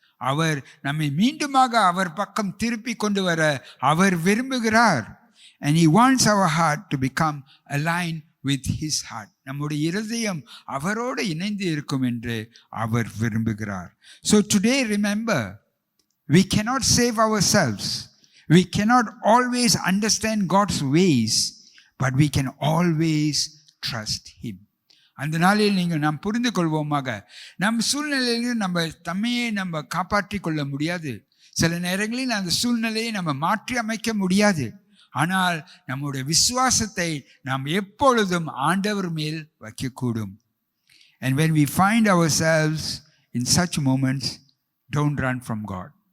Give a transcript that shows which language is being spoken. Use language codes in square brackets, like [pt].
[ta] அவர் நம்மை மீண்டுமாக அவர் பக்கம் திருப்பி கொண்டு வர அவர் விரும்புகிறார். [en] And he wants our heart to become aligned with his heart. [ta] நம்முடைய இருதயம் அவரோடு இணைந்து இருக்கும் என்று அவர் விரும்புகிறார். [en] So today remember, we cannot save ourselves. We cannot always understand God's ways, but we can always trust him. [ta] அந்த நாளில் நாம் புரிந்து கொள்வோமாக, நம் சூழ்நிலையிலும் நம்ம காப்பாற்றி கொள்ள முடியாது. சில நேரங்களில் அந்த சூழ்நிலையை நம்ம மாற்றி அமைக்க முடியாது. ஆனால் நம்முடைய விசுவாசத்தை நாம் எப்பொழுதும் ஆண்டவர் மேல் வைக்கக்கூடும். [en] And when we find ourselves in such moments, don't run from God.